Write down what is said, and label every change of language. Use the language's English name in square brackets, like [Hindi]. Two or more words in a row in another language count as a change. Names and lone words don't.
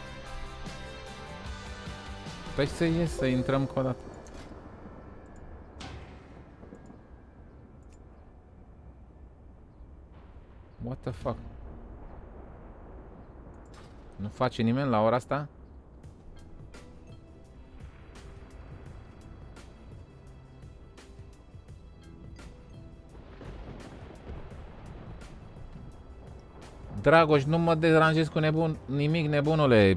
[Romanian] Păi să ies, să intrăm încă o dată. [English] What the fuck? [Romanian] Nu face nimeni la ora asta? Dragoș, nu mă deranjez cu nimic, nebunule.